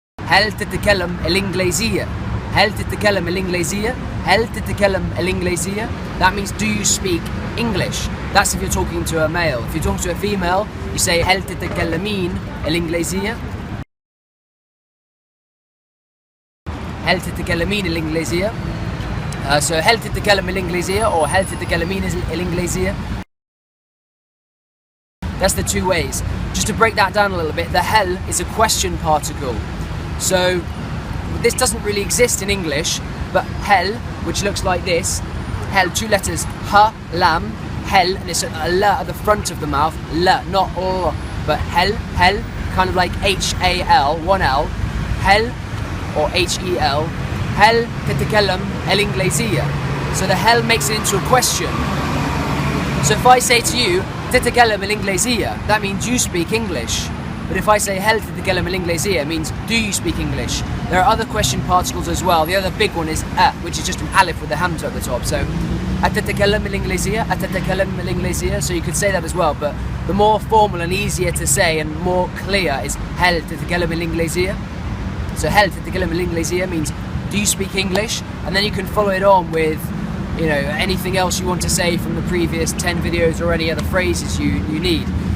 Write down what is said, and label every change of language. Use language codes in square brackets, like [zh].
[ar] هل تتكلم الإنجليزية؟ هل تتكلم الإنجليزية؟ هل تتكلم الإنجليزية? [en] That means, do you speak English? That's if you're talking to a male. If you're talking to a female, you say [ar] هل تتكلمين الإنجليزية؟ هل تتكلمين الإنجليزية? [en] So [ar] هل تتكلم الإنجليزية [en] or [ar] هل تتكلمين الإنجليزية? [en] That's the two ways. Just to break that down a little bit, the hel is a question particle. So this doesn't really exist in English, but hel, which looks like this, hel, two letters, ha, lam, hel, and it's a la at the front of the mouth, la, not l, but hel, kind of like H-A-L, one L, hel, or H-E-L, hel [ar] تتكلم الإنجليزية. [en] So the hel makes it into a question. So if I say to you, [ar] تتكلم الإنجليزية, [en] that means you speak English. But if I say [ar] هل تتكلم الإنجليزية, [en] it means do you speak English? There are other question particles as well. The other big one is which is just an alif with a hamza at the top. So [ar] أتتكلم الإنجليزية, أتتكلم الإنجليزية. [en] So you could say that as well. But the more formal and easier to say and more clear is [ar] هل تتكلم الإنجليزية. [en] So [ar] هل تتكلم الإنجليزية [en] means do you speak English? And then you can follow it on with, you know, anything else you want to say from the previous 10 videos or any other phrases you need.